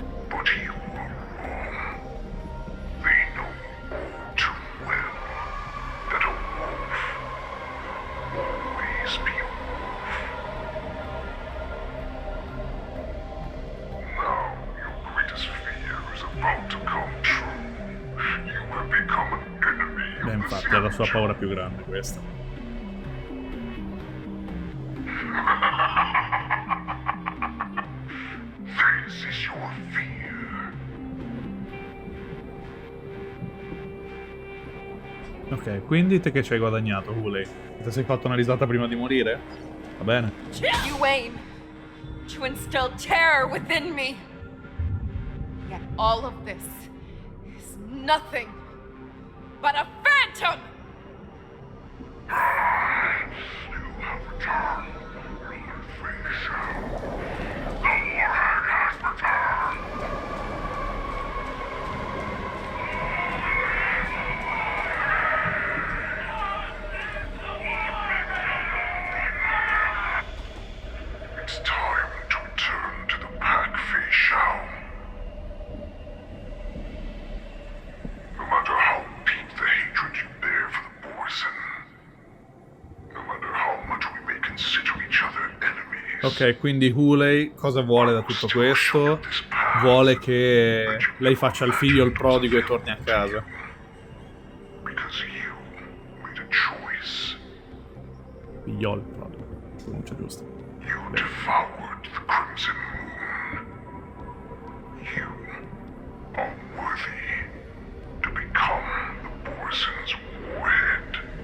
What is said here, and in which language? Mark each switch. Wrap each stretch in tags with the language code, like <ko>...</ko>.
<en>But you were wrong. They know all too well that a wolf will always be a wolf. Now your greatest fear is about to come true. You have become an enemy of</en> <it>Beh,</it> <en>the</en> <it>infatti è la sua paura più grande questa.</it> <en>This is your fear.</en> <it>Ok, quindi te che ci hai guadagnato, Hulei? Ti sei fatto una risata prima di morire? Va bene.</it> <en>You aim to instill terror within me. Yet all of this is nothing but a phantom! You have returned. Face out. The warhead has returned. It's time to return to the pack, Fei Shao. No matter how deep the hatred you bear for the Borson, no matter how much we may consider each other enemies,</en> <it>Ok, quindi Hulei cosa vuole da tutto questo? Vuole che lei faccia il figlio il prodigo e torni a casa.</it> <en>because you made a choice.</en> <it>Figliolo il prodigo. Pronuncia giusta.</it> <en>You devoured the Crimson Moon. You are worthy to become the Borson's warhead.</en>